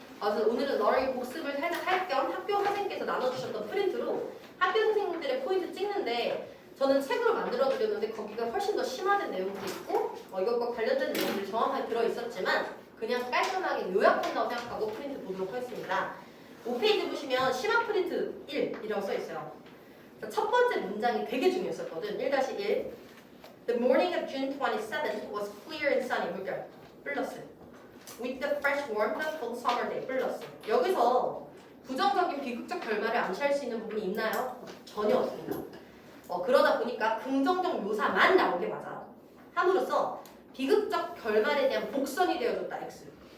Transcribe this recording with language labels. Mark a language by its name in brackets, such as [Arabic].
[Korean] 그래서 오늘은 러너리 복습을 살짝 할 겸 학교 선생님께서 나눠주셨던 프린트로 학교 선생님들의 포인트 찍는데 저는 책으로 만들어드렸는데 거기가 훨씬 더 심화된 내용도 있고 이것과 관련된 내용들이 정확하게 들어있었지만 그냥 깔끔하게 요약한다고 생각하고 프린트 보도록 하겠습니다. 5페이지 보시면 심화 프린트 1이라고 써있어요. 첫 번째 문장이 되게 중요했었거든. [English] 1-1 The morning of June 27th was clear and sunny. [Korean] 물결 플러스 [English] With the fresh warmth of full summer day. [Korean] 플러스 여기서 부정적인 비극적 결말을 암시할 수 있는 부분이 있나요? 전혀 없습니다. 그러다 보니까 긍정적 묘사만 나오게 맞아. 함으로써 비극적 결말에 대한 복선이 되어줬다 X.